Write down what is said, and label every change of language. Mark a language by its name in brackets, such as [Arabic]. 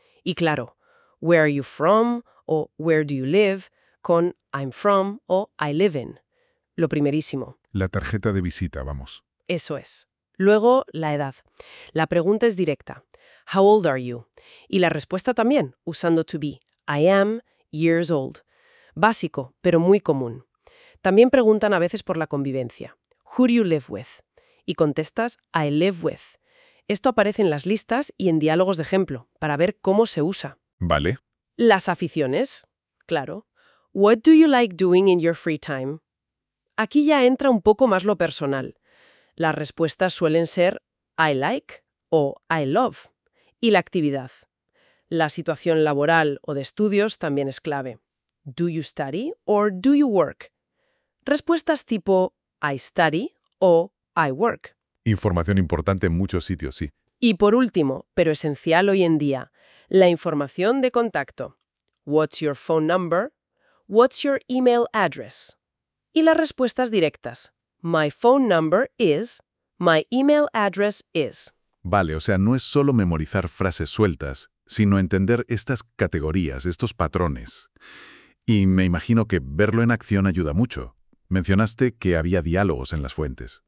[Spanish] Y claro, [English] where are you from o where do you live con I'm from o I live in. [Spanish] Lo primerísimo. La tarjeta de visita, vamos. Eso es. Luego, la edad. La pregunta es directa. [English] How old are you? [Spanish] Y la respuesta también, usando [English] to be. I am years old. [Spanish] Básico, pero muy común. También preguntan a veces por la convivencia. [English] Who do you live with? [Spanish] Y contestas, [English] I live with. [Spanish] Esto aparece en las listas y en diálogos de ejemplo, para ver cómo se usa. Vale. Las aficiones, claro. [English] What do you like doing in your free time? [Spanish] Aquí ya entra un poco más lo personal. Las respuestas suelen ser [English] I like [Spanish] o [English] I love. [Spanish] Y la actividad. La situación laboral o de estudios también es clave. [English] Do you study or do you work? [Spanish] Respuestas tipo [English] I study o I work. [Spanish] Información importante en muchos sitios, sí. Y por último, pero esencial hoy en día, la información de contacto. [English] What's your phone number? What's your email address? [Spanish] Y las respuestas directas. [English] My phone number is, my email address is. [Spanish] Vale, o sea, no es solo memorizar frases sueltas, sino entender estas categorías, estos patrones. Y me imagino que verlo en acción ayuda mucho. Mencionaste que había diálogos en las fuentes.